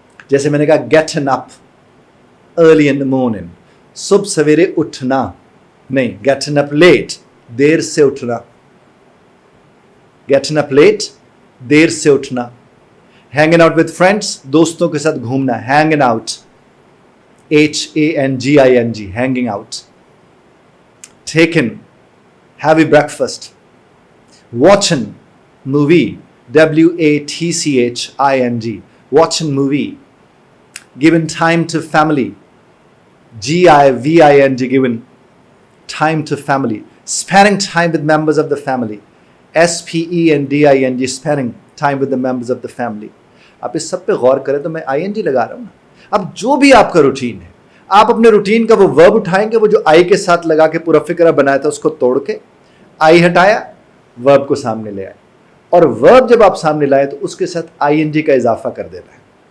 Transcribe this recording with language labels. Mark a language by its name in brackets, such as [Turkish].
[Hindi] जैसे मैंने कहा [English] getting up early in the morning, [Hindi] सुबह सवेरे उठना, नहीं, [English] getting up late, [Hindi] देर से उठना। [English] getting up late, [Hindi] देर से उठना। [English] hanging out with friends, [Hindi] दोस्तों के साथ घूमना, [English] Hanging out, HANGING, hanging out. Taken, heavy breakfast. Watching, movie, WATCHING, watching movie. Given time to family, GIVING, given time to family. Spending time with members of the family, SPENDING, spending time with the members of the family. [Hindi] आप इस सब पे गौर करें तो मैं ING लगा रहा हूँ ना। अब जो भी आपका रूटीन है, आप अपने रूटीन का वो वर्ब उठाएंगे, वो जो आई के साथ लगा के पूरा फिक्रा बनाया था उसको तोड़ के आई हटाया, वर्ब को सामने ले आए। और वर्ब जब आप सामने लाए तो उसके साथ आईएनजी का इजाफा कर देना है।